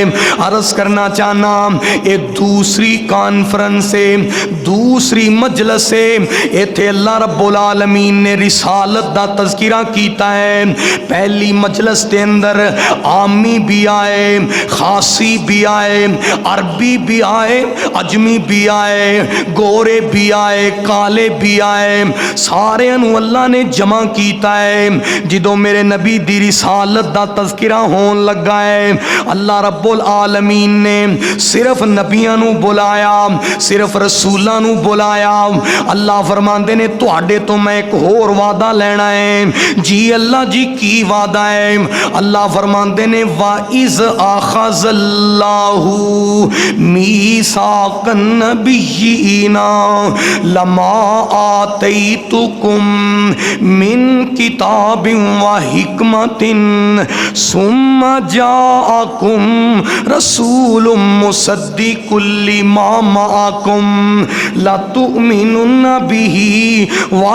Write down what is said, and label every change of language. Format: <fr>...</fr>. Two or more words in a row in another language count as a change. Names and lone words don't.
<pa>عرض کرنا چاہنا اے دوسری کانفرنس سے، دوسری مجلس سے ایتھے اللہ رب العالمین نے رسالت دا تذکرہ کیتا ہے۔ پہلی مجلس دے اندر عامی بھی آئے، خاصی بھی آئے، عربی بھی آئے، عجمی بھی آئے، گورے بھی آئے، کالے بھی آئے، سارے انہوں اللہ نے جمع کیتا ہے۔ جدوں میرے نبی دی رسالت دا تذکرہ ہون لگا ہے اللہ رب العالمین نے صرف نبیاں نو بلایا، صرف رسولاں نو بلایا۔ اللہ فرماندے نے تواڈے تو میں ایک اور وعدہ لینا ہے۔ جی اللہ جی کی وعدہ ہے؟ اللہ فرماندے نے</pa> <ar>وَإِذْ أَخَذَ اللَّهُ مِيثَاقَ النَّبِيِّينَ لَمَا آتَيْتُكُم مِّن كِتَابٍ وَحِكْمَةٍ ثُمَّ جَاءَكُمْ رَسُولٌ مُصَدِّقٌ لِّمَا مَعَكُمْ لَتُؤْمِنُنَّ بِهِ</ar>